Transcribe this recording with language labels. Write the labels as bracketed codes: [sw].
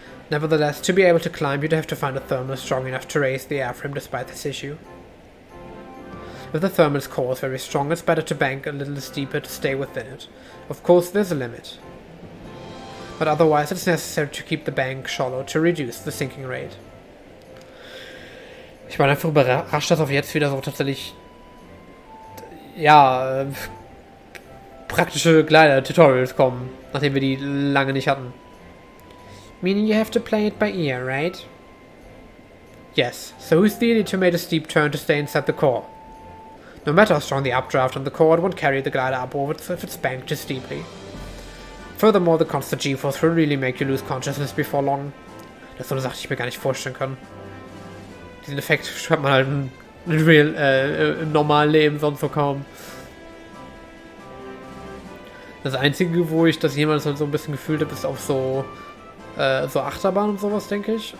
[en] Nevertheless, to be able to climb, you'd have to find a thermal strong enough to raise the airframe despite this issue. If the thermal's core is very strong, it's better to bank a little steeper to stay within it. Of course, there's a limit. But otherwise, it's necessary to keep the bank shallow to reduce the sinking rate. [de] Ich war einfach überrascht, dass auf jetzt wieder so tatsächlich praktische Glider-Tutorials kommen, nachdem wir die lange nicht hatten. [en] Meaning you have to play it by ear, right? Yes, so who's the idiot who made a steep turn to stay inside the core? No matter how strong the updraft on the core, it won't carry the glider upwards if it's banked too steeply. Furthermore, the constant G-force will really make you lose consciousness before long. [de] Das ist so eine Sache, die ich mir gar nicht vorstellen kann. Diesen Effekt hat man halt im normalen Leben sonst so kaum. Das Einzige, wo ich das jemals halt so ein bisschen gefühlt habe, ist auf so Achterbahn und sowas, denke ich.